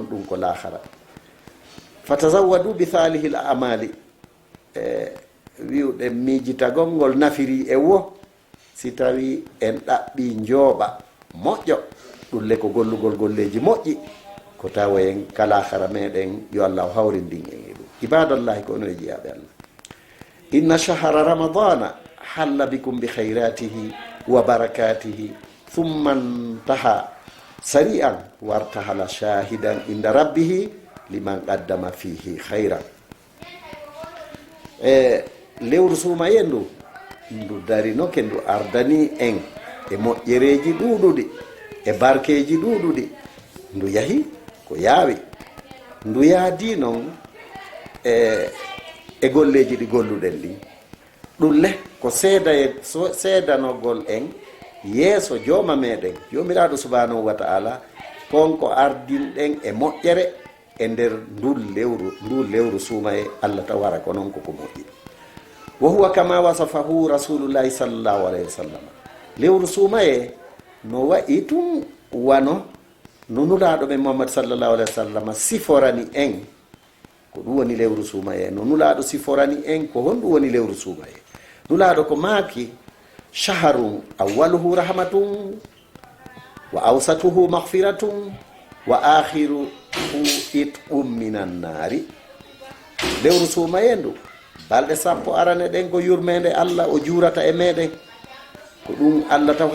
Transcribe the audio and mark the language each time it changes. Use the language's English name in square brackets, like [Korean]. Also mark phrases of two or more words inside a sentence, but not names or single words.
[Fula] ɗum ko lahara [Arabic] فتزودوا بصالح الأعمال [Fula] wiwɗen miijitagol ngol nafiri e wo si tawi en ɗaɓɓi njooɓa moƴƴo ɗulle ko gollugol golleji moƴƴi ko tawayen kalahara meɗen yo allah hawrindin en e ɗum ibadallahi ko ono e jiyaɓe allah [Arabic] إن شهر رمضان حل بكم بخيراته وبركاته ثم انتهى سريعا وارتحل شاهدا عند ربه لمن قدم فيه خيرا [Fula] lewru suumaye ndu darinoke ndu ardani en e moƴƴereji ɗuɗuɗi e barkeji ɗuɗuɗi ndu yahi ko yaawi ndu yaadi noon e golleji ɗi golluɗen ɗin ɗulle ko seedanogol en yeeso jooma meɗen jomiraɗo [Arabic] سبحانه وتعالى [Fula] konko ardinɗen e moƴƴere e nder ndu lewru suumaye allah taw wara ko noon koko moƴƴi wa [Arabic] هو كما وصفه رسول الله صلى الله عليه وسلم [Fula] lewru suumaye no wayi tum wano no nulaaɗo men muhammad [Arabic] صلى الله عليه وسلم [Fula] siforani en ko ɗum woni lewru suumaye no nulaaɗo siforani en ko honɗum woni lewru suumaye nulaaɗo ko maaki [Arabic] شهر أوله رحمة وأوسطه مغفرة وآخره عتق من النار [Fula] lewru suumaye ndu balɗe sappo arane ɗen ko yurmede allah o juurata e meɗen ko ɗum allah taw